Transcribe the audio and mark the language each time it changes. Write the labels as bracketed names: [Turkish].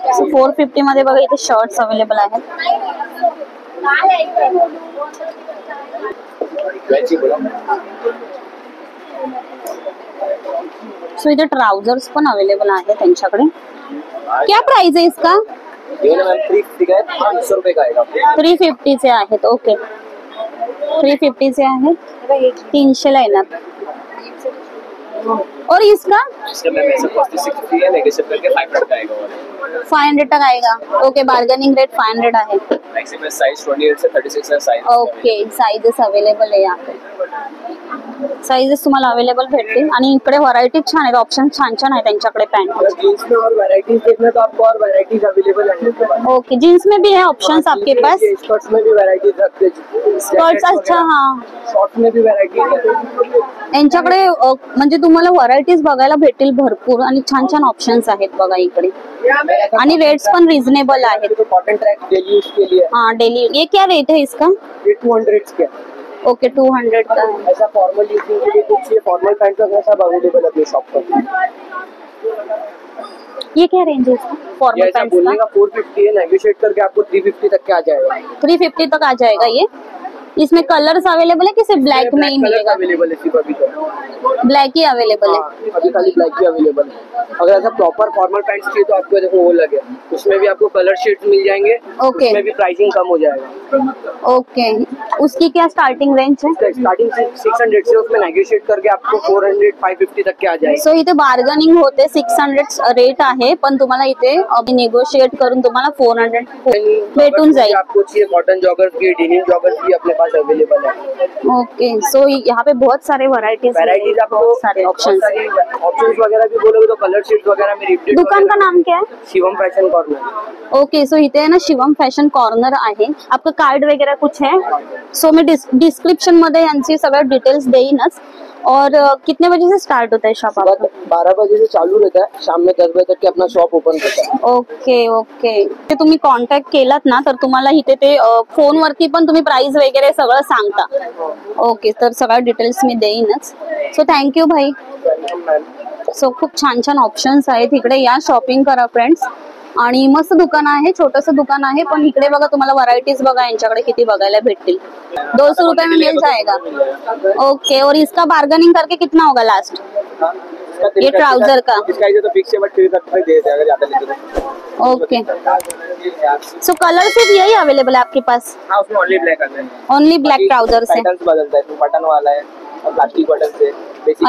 [Marathi] 450 मध्ये बघा इथे शर्ट्स अवेलेबल आहेत. सो इथे ट्राउजर्स पण अवेलेबल आहे त्यांच्याकडे. [Hindi] क्या प्राइस है इसका? ये ना मैम 350 का है, 500 रुपए का आएगा। [Marathi] 350 से आहेत. ओके, 350 से आहे, 300 ला येणार. [Hindi] और इसका इसका मैम ऐसा कॉस्ट 650 है, नेगोशिएट करके 500 का आएगा। 500 तक आएगा. [Marathi] ओके, बार्गेनिंग रेट 500 आहे. [Hindi] मैक्सिमम साइज 28 से 36 है साइज। [Marathi] ओके, साइजेस अवेलेबल आहे यहाँ पे. साइजेस तुम्हाला अवेलेबल भेटतील आणि इकडे व्हरायटी छान आहेत, ऑप्शन छान छान आहे त्यांच्याकडे पॅन्ट. [Hindi] जीन्स में और वैरायटीज देखना तो आपको और वैरायटीज अवेलेबल है। ओके, जीन्स में भी है ऑप्शंस आपके पास. स्कर्ट्स में भी वैरायटीज रखते हैं। स्कर्ट्स अच्छा, हाँ शॉर्ट में भी वैरायटीज है। [Marathi] यांच्याकडे म्हणजे तुम्हाला व्हरायटीज बघायला भेटतील भरपूर आणि छान छान ऑप्शन्स आहेत बघा इकडे. आणि रेट्स पण रिजनेबल आहेत. [Hindi] तो कॉटन ट्रैक डेली यूज के लिए हाँ डेली. ये क्या रेट है इसका? ये 200 के। ओके, 200 का है. ऐसा फॉर्मल यूजिंग के लिए कुछ ये फॉर्मल पैंट वगैरह सब अवेलेबल है अपने शॉप पर। ये क्या रेंज है इसका? ये फॉर्मल ऐसा पैंट्स बोलने का का 450 है, नेगोशिएट करके आपको 350 तक के आ जाएगा। 350 तक आ जाएगा ये. इसमें कलर्स अवेलेबल है कि सिर्फ ब्लैक में ही मिलेगा? अवेलेबल है सिर्फ अभी तो। ब्लैक ही अवेलेबल है. हाँ, अभी खाली ब्लैक ही अवेलेबल है। अगर ऐसा प्रॉपर फॉर्मल पैंट्स चाहिए तो आपको देखो वो लगे, उसमें भी आपको कलर शेड्स मिल जाएंगे। ओके. उसमें भी प्राइसिंग कम हो जाएगा। ओके, उसकी क्या स्टार्टिंग रेंज है? स्टार्टिंग 600 से, उसमें नेगोशिएट करके आपको 400 550 तक के आ जाएगा। [Marathi] सो इथे बार्गेनिंग होते. 600 रेट आहे, पण तुम्हाला इथे अभी निगोशिएट करून तुम्हाला 400 भेटून जाईल. [Hindi] आपको चाहिए कॉटन जॉगर्स की, डेनिम जॉगर्स भी अपने पास अवेलेबल है। ओके, सो यहाँ पे बहुत सारे वैरायटीज आपको बहुत सारे ऑप्शंस. ऑप्शंस वगैरह भी बोलोगे तो कलर शीट वगैरह में रिपीट। दुकान का नाम क्या है? Shivam fashion corner. [Marathi] Okay, so इथे आहे ना शिवम फॅशन कॉर्नर आहे. [Hindi] आपका कार्ड वगैरह कुछ है? [Marathi] सो मैं डिस्क्रिप्शन मध्ये यांची सगळं डिटेल्स देईनच. [Hindi] और कितने बजे से स्टार्ट होता है शॉप आपका? 12 बजे से चालू रहता है, शाम में 10 बजे तक के अपना शॉप ओपन करता है। Okay okay. [Marathi] ते तुम्ही कॉन्टॅक्ट केलात ना तर तुम्हाला इथे ते फोनवरती पण तुम्ही प्राइस वगैरे सगळं सांगता. ओके, तर सगळं डिटेल्स मी देईनच. सो थँक्यू भाई. सो खूप छान छान ऑप्शन्स आहेत इकडे. या शॉपिंग करा फ्रेंड्स. आणि मस्त दुकान आहे, छोटस दुकान आहे, पण इकडे बघा तुम्हाला व्हरायटीज बघा यांच्याकडे किती बघायला भेटतील. [Hindi] 200 रुपए में मिल जाएगा. ओके, और इसका बार्गेनिंग करके कितना होगा लास्ट? ये ट्राउजर का इसका तो फिक्स है, बट 3 तक दे देते हैं अगर ज्यादा लेते तो। ओके, सो कलर सिर्फ यही अवेलेबल है आपके पास? हाँ, उसमें ओनली ब्लैक आता है। ओनली ब्लैक ट्राउजर्स है. पैटर्न्स बदलता है, बटन वाला है और प्लास्टिक बटन से बेसिक